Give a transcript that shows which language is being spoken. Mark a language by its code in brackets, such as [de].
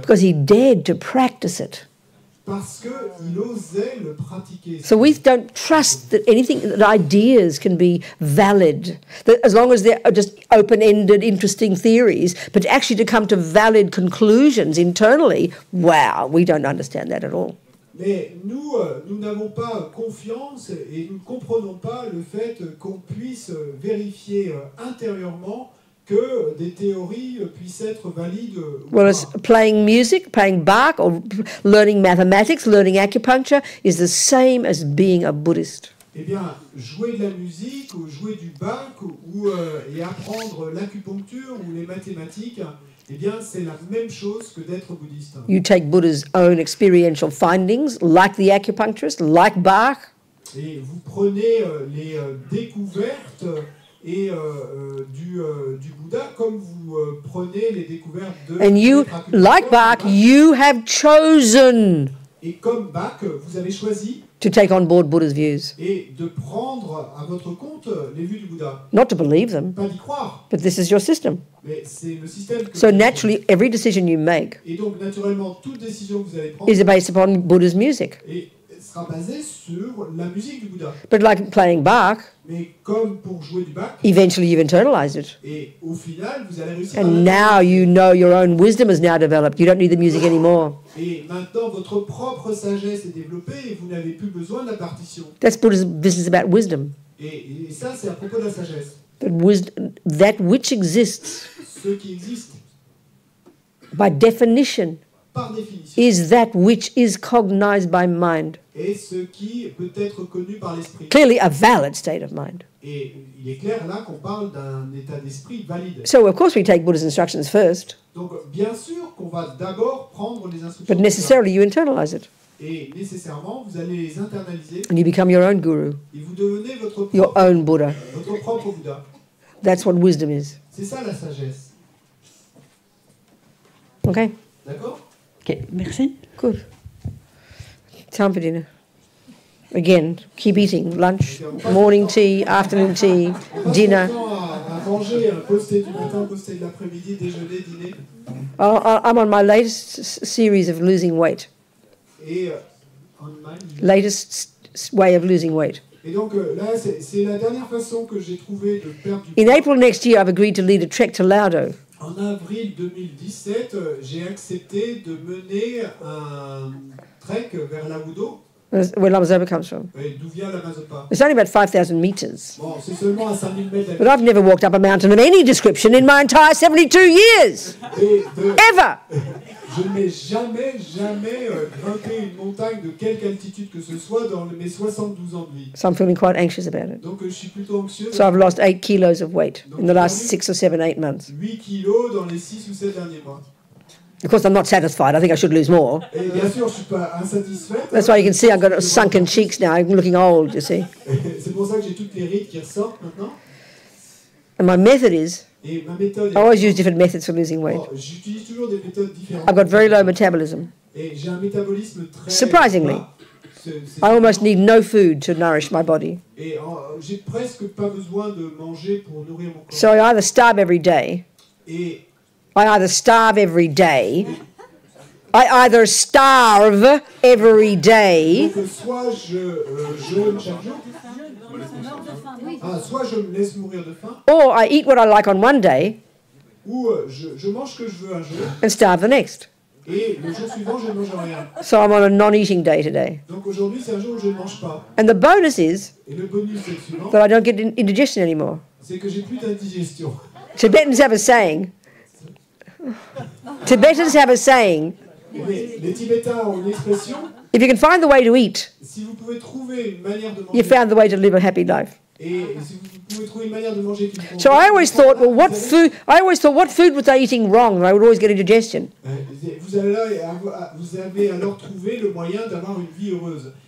[en] because he dared to practice it. [fr] parce qu'il osait le pratiquer. [en] So we don't trust that anything, that ideas can be valid, that as long as they're just open-ended, interesting theories, but actually to come to valid conclusions internally, wow, we don't understand that at all. [fr] Mais nous n'avons pas confiance et nous ne comprenons pas le fait qu'on puisse vérifier intérieurement que des théories puissent être valides. [en] Well, as playing music, playing Bach, or learning mathematics, learning acupuncture is the same as being a Buddhist. [fr] Eh bien, jouer de la musique ou jouer du Bach ou et apprendre l'acupuncture ou les mathématiques, eh bien, c'est la même chose que d'être bouddhiste. [en] You take Buddha's own experiential findings, like the acupuncturist, like Bach. [fr] Et vous prenez les découvertes et du Bouddha comme vous prenez les découvertes de... [en] And you, like Bach, you have chosen [fr] Et comme Bach, vous avez choisi [en] to take on board Buddha's views. [fr] et de prendre à votre compte les vues du Bouddha. [en] Not to believe them, [fr] Pas d'y croire, [en] but this is your system. [fr] mais c'est le système que [en] So [fr] vous [en] naturally, every decision you make [fr] Et donc, naturellement, toute décision que vous allez prendre [en] is based upon Buddha's music. [fr] et sera basée sur la musique du Bouddha. [en] But like playing Bach, [fr] Mais comme pour jouer du Bach, [en] eventually you've internalized it. [fr] et au final, vous allez réussir à [en] And now you know your own wisdom is now developed. You don't need the music anymore. [fr] Et maintenant, votre propre sagesse est développée et vous n'avez plus besoin de la partition. [en] That's Buddha's business about wisdom. [fr] Et ça, c'est à propos de la sagesse. [en] But wisdom, that which exists [fr] Ce qui existe, [en] by definition [fr] par définition, [en] is that which is cognized by mind. [fr] est ce qui peut être connu par l'esprit. [en] Clearly a valid state of mind. [fr] Et il est clair là qu'on parle d'un état d'esprit valide. [en] So of course we take Buddha's instructions first, [fr] Donc, bien sûr qu'on va d'abord prendre les instructions [en] but [fr] du Bouddha. [en] necessarily you internalize it. [fr] Et nécessairement, vous allez les internaliser [en] And you become your own guru, [fr] et vous devenez votre [en] your [fr] propre [en] own Buddha. [fr] Bouddha. [en] That's what wisdom is. [fr] C'est ça la sagesse. [en] Okay? [fr] D'accord? Ok, merci. [en] Good. Time for dinner. Again, keep eating. Lunch, morning tea, afternoon tea, [fr] On passe [en] dinner. [fr] son temps à manger, poster du matin, poster de l'après-midi, déjeuner, dîner. [en] I'm on my latest series of losing weight. [fr] Et, en Allemagne. [en] Latest way of losing weight. [fr] Et donc là, c'est la dernière façon que j'ai trouvé de perdre du [en] In [fr] poids. [en] April next year, I've agreed to lead a trek to Laudo. [fr] En avril 2017, j'ai accepté de mener un trek vers Laudo, [en] Where Lamazopa comes from. [fr] d'où vient la Mazapa. [en] It's only about 5,000 meters. [fr] Bon, c'est seulement à 5000 mètres [en] But I've never walked up a mountain of any description in my entire 72 years. Ever. [fr] Je n'ai jamais grimpé une montagne de quelque altitude que ce soit dans mes 72 ans de vie. [en] So I'm feeling quite anxious about it. [fr] Donc je suis plutôt anxieux. [en] So I've lost 8 kilos of weight in the last 6 or 7, 8 months. [fr] 8 kilos dans les 6 ou 7 derniers mois. [en] Of course, I'm not satisfied. I think I should lose more. [fr] Et bien sûr, je ne suis pas insatisfaite. [en] That's why you can see I've got sunken cheeks now. I'm looking old, you see. [fr] C'est pour ça que j'ai toutes les rides qui ressortent maintenant. [en] And my method is, [fr] Et ma méthode [en] I always use different methods for losing weight. [fr] j'utilise toujours des méthodes différentes. [en] I've got very low metabolism. [fr] Et j'ai un métabolisme très [en] Surprisingly. [fr] bas. C'est- [en] I almost need no food to nourish my body. [fr] Et j'ai presque pas besoin de manger pour nourrir mon corps. [en] So I either starve every day. [fr] Et [en] I either starve every day. I either starve every day. [fr] donc soit je jeûne chaque jour, Soit je me laisse mourir de faim, [en] or I eat what I like on one day [fr] ou je mange ce que je veux un jour, [en] and starve the next. [fr] et le jour suivant, je ne mange rien. [en] So I'm on a non-eating day today. [fr] Donc aujourd'hui, c'est un jour où je ne mange pas. [en] And the bonus is [fr] Et le bonus, c'est le suivant, [en] that I don't get indigestion anymore. [fr] c'est que j'ai plus d'indigestion. [en] Tibetans have a saying. Tibetans have a saying. [fr] Les Tibétains ont une expression, [en] If you can find the way to eat, [fr] si vous pouvez trouver une manière de [en] you [fr] manger, [en] found the way to live a happy life. [fr] et si vous pouvez trouver une manière de manger qui vous [en] So I always [fr] convient, [en] thought, well, what [fr] vous savez, [en] food? I always thought, what food was I eating wrong? And I would always get indigestion. [fr] Vous avez alors trouvé le moyen d'avoir une vie heureuse.